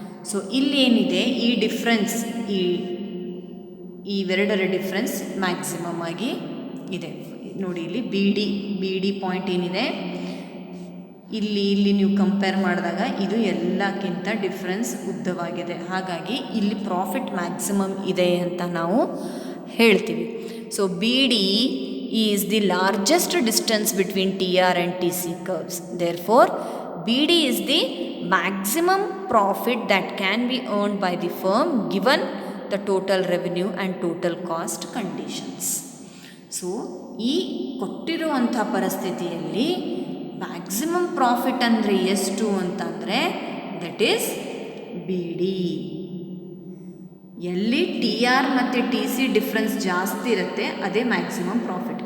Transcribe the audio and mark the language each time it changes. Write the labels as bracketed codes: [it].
[kn] So ಇಲ್ಲಿ ಏನಿದೆ, ಈ ಡಿಫ್ರೆನ್ಸ್, ಇವೆರಡರ ಡಿಫ್ರೆನ್ಸ್ ಮ್ಯಾಕ್ಸಿಮಮ್ ಆಗಿ ಇದೆ. ನೋಡಿ, ಇಲ್ಲಿ ಬಿ ಡಿ ಪಾಯಿಂಟ್ ಏನಿದೆ, ಇಲ್ಲಿ ನೀವು ಕಂಪೇರ್ ಮಾಡಿದಾಗ ಇದು ಎಲ್ಲಕ್ಕಿಂತ ಡಿಫ್ರೆನ್ಸ್ ಉದ್ದವಾಗಿದೆ. ಹಾಗಾಗಿ ಇಲ್ಲಿ ಪ್ರಾಫಿಟ್ ಮ್ಯಾಕ್ಸಿಮಮ್ ಇದೆ ಅಂತ ನಾವು ಹೇಳ್ತೀವಿ. So [en] BD is the largest distance between TR and TC curves. Therefore, BD is the maximum profit that can be earned by the firm given the total revenue and total cost conditions. [kn] So ಈ ಕೊಟ್ಟಿರುವಂಥ ಪರಿಸ್ಥಿತಿಯಲ್ಲಿ maximum profit ಅಂದರೆ ಎಷ್ಟು ಅಂತಂದರೆ [en] that is [kn] BD. ಎಲ್ಲಿ TR ಮತ್ತು TC difference ಜಾಸ್ತಿ ಇರುತ್ತೆ ಅದೇ ಮ್ಯಾಕ್ಸಿಮಮ್ ಪ್ರಾಫಿಟ್.